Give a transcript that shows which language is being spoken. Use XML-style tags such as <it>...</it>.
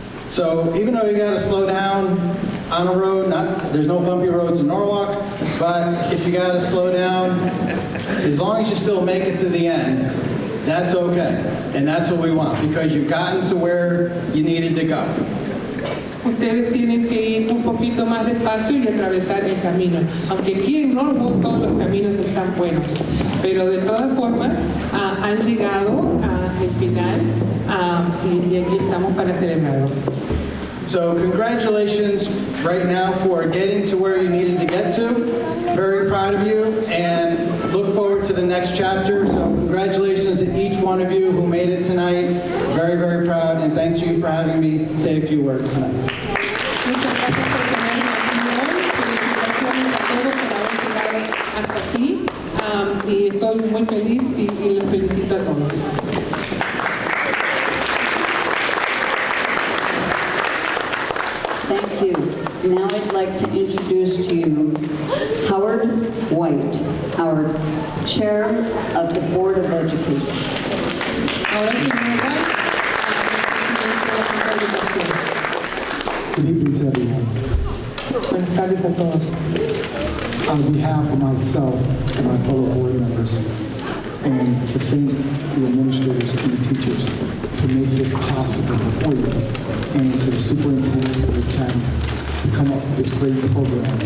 <en>So even though you got to slow down on a road, there's no bumpy roads in Norwalk, but if you got to slow down, as long as you still make it to the end, that's okay. And that's what we want, because you've gotten to where you needed to go.</en> <es>Ustedes tienen que ir un poquito más despacio y atravesar el camino. Aunque aquí en Norwalk todos los caminos están buenos, pero de todas formas han llegado al final y aquí estamos para celebrarlo.</es> <en>So congratulations right now for getting to where you needed to get to. Very proud of you and look forward to the next chapter. So congratulations to each one of you who made it tonight. Very, very proud, and thank you for having me say a few words tonight.</en> <es>Muchas gracias por tenerme aquí hoy. Felicitaciones a todos por haber llegado hasta aquí. Y estoy muy feliz y los felicito a todos.</es> <en>Thank you. Now I'd like to introduce to you Howard White, our Chair of the Board of Education.</en> <es>Ahora, señor White, presidente de la Junta de Educación.</es> <en>Good evening to everyone.</en> <es>Buenas tardes a todos.</es> <en>On behalf of myself and my fellow board members, and to thank the administrators and the teachers to make this possible for you, and to the superintendent of the county to come up with this great program.</en>